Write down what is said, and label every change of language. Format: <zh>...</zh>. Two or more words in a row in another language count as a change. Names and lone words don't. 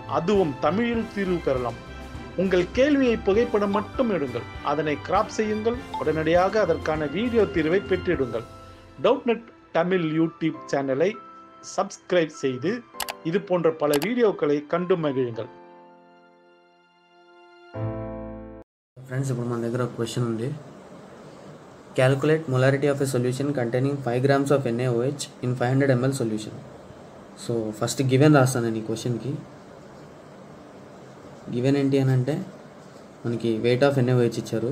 <ta>அதுவும் தமிழில் தீர்வு பெறலாம். உங்கள் கேள்வியை புகைப்படம் மட்டும் எடுங்கள், அதனை கிராப் செய்யுங்கள், உடனடியாக அதற்கான வீடியோ தீர்வை பெற்றிடுங்கள். டவுட்நெட் தமிழ்</ta> <en>YouTube channel</en> <ta>சப்ஸ்கிரைப் செய்து இது போன்ற பல வீடியோக்களை கண்டு மகிழுங்கள்.</ta> <te>ఫ్రెండ్స్, ఇప్పుడు మన దగ్గర ఒక క్వశ్చన్ ఉంది.</te> <en>calculate molarity of a solution containing 5 grams of NaOH in 500 ml solution. so first given</en> <te>రాస్తాను నేను ఈ క్వశ్చన్కి. గివెన్ ఏంటి అని అంటే మనకి</te> <en>weight of NaOH</en> <te>ఇచ్చారు.</te>